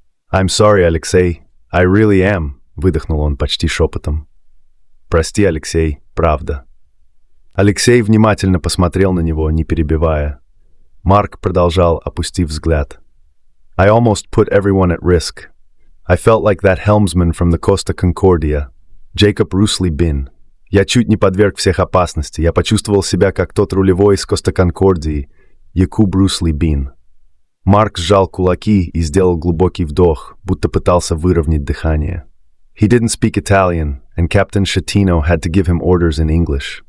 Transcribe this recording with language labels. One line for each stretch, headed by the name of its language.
English: «I'm sorry, Алексей. I really am», —
Russian: выдохнул он почти шепотом. «Прости, Алексей, правда». Алексей внимательно посмотрел на него, не перебивая. Марк продолжал, опустив взгляд.
English: «I almost put everyone at risk. I felt like that helmsman from the Costa Concordia, Jacob Rusley Bin.
Russian: Я чуть не подверг всех опасности. Я почувствовал себя, как тот рулевой из Коста Конкордии, Якуб Русли Бин». Марк сжал кулаки и сделал глубокий вдох, будто пытался выровнять дыхание.
English: He didn't speak Italian, and Captain Schettino had to give him orders in English.